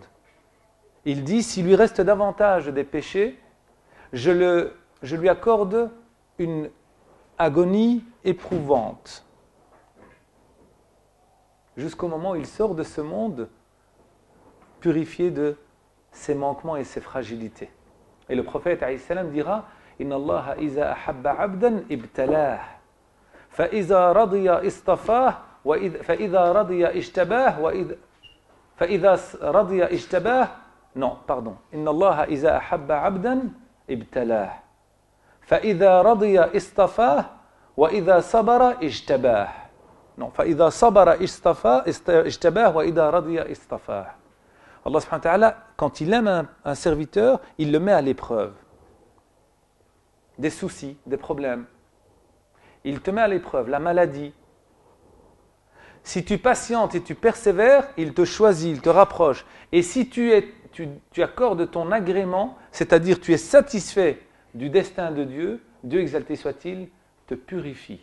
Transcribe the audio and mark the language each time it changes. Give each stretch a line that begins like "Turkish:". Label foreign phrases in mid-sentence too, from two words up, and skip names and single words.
French: Il dit, s'il lui reste davantage des péchés, je lui accorde une agonie éprouvante. Jusqu'au moment où il sort de ce monde purifié de ses manquements et ses fragilités. Et le prophète
Arabic: عليه السلام dira إن الله إذا أحب عبدا ابتلاه فإذا رضي اصطفاه فإذا رضي اشتباه فإذا رضي اشتباه
French: non, pardon.
Arabic: إن الله إذا أحب عبدا ابتلاه فإذا رضي اصطفاه وإذا صبر اشتباه. Non, فَإِذَا صَبَرَ اشْتَبَاهُ وَإِذَا رَضِيَ اصْطَفَاهُ. الله سبحانه وتعالى,
French: quand il aime un serviteur, il le met à l'épreuve. Des soucis, des problèmes. Il te met à l'épreuve, la maladie. Si tu patientes et tu persévères, il te choisit, il te rapproche. Et si tu accordes ton agrément, c'est-à-dire tu es satisfait du destin de Dieu, Dieu exalté soit-il, te purifie.